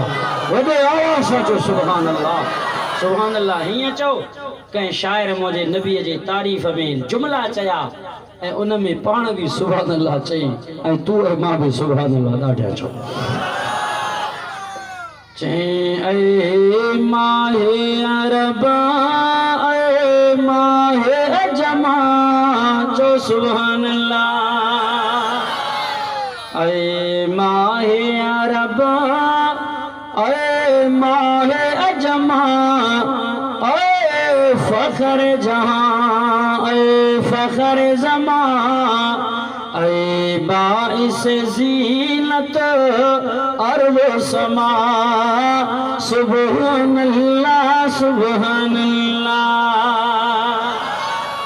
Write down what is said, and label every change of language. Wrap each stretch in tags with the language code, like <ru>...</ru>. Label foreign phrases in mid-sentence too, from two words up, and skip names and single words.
<sd>वॾे आवाज़ सां चो</sd> <ar>سبحان الله، سبحان الله.</ar> <sd>हीअं चओ कंहिं शाइर मुंहिंजे नबीअ जे तारीफ़ में जुमला चया ऐं उन में पाण बि</sd> <ar>سبحان الله</ar> <sd>चई ऐं तूं ऐं मां बि</sd> <ar>سبحان الله</ar> <sd>ॾाढा चओ।</sd> <ur>चई اے ماہے عربا اے ماہے عجما, चो</ur> <ar>سبحان الله.</ar> <ur>اے ماہے عربا اے ماہے عجما، اے فخر جہاں، اے فخر زماں، اے باعث زینت عرو سما,</ur> <ar>سبحان الله سبحان الله.</ar>